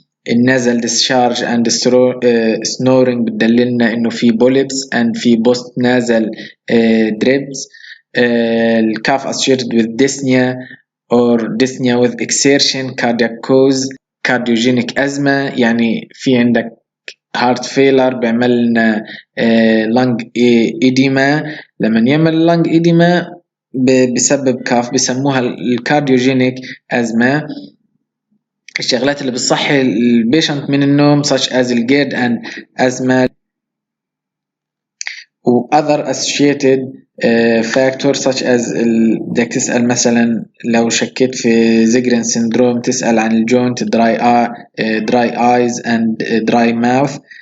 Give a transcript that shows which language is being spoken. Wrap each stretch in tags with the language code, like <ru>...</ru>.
<ar>النازل</ar> <en>discharge and snoring</en> <ar>بدللنا انه في بوليبس and في بوست نازل دريبس.</ar> <en>الكاف associated with dyspnea or dyspnea with exertion, cardiac cause, cardiogenic asthma</en> <ar>يعني في عندك</ar> <en>heart failure</en> <ar>بيعمل لنا</ar> <en>lung edema.</en> <ar>لما يعمل lung edema بسبب كاف بسموها الكارديوجينيك أزمة. الشغلات اللي بتصحي البيشنت من النوم such as الجيرد and asthma و</ar> <en>other associated factors</en> <ar>such as بدك تسأل مثلا لو شكيت في زيجرين سيندروم تسأل عن الجوينت</ar> <en>dry eyes and dry mouth.</en>